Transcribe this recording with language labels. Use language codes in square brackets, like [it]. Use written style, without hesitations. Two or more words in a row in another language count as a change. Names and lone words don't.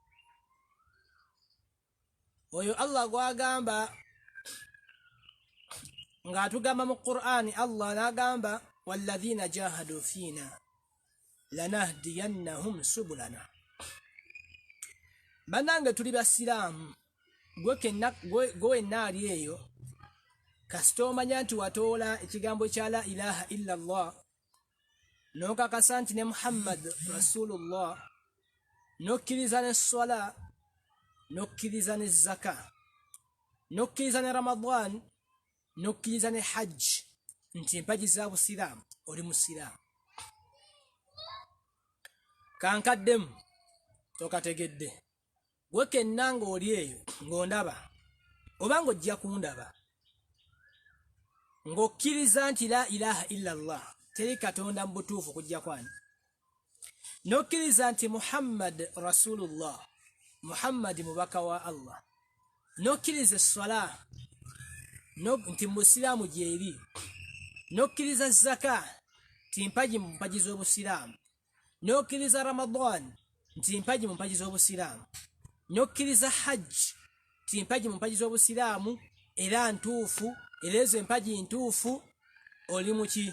[lg] Oyo Allah gwagamba nga atugamba mu Qur'ani, Allah n'agamba [ar] والذين جاهدوا فينا لنهدينهم سبلنا. [lg] Bannange tuli basiraamu, gwe naali eyo kasita omanya nti watoola ekigambo kya [ar] لا إله إلا الله [lg] n'okakasa nti ne Muhammad Rasulullah, n'okkiriza ne swala, n'okkiriza ne zaka, n'okkiriza ne Ramadan, n'okkiriza ne hajj, nti empagi za busiraamu oli musiraamu. Kankaddemu tokategedde gwe kenna ng'oli eyo ng'ondaba oba ng'ojja kundaba, ng'okkiriza nti [ar] لا إله إلا الله, [lg] teri katonda mu butuufu kujja kwani, n'okkiriza nti Muhammad Rasulullah, Muhammad mubaka wa Allah, n'okkiriza esswala nti musiraamu gyeri, n'okkiriza zaka nti mpagi mu mpagi z'obusiraamu, n'okkiriza Ramadan nti mpagi mu mpagi z'obusiraamu, n'okkiriza hajj nti mpagi mu mpagi z'obusiraamu era ntuufu, era ezo empagi ntuufu, oli muki?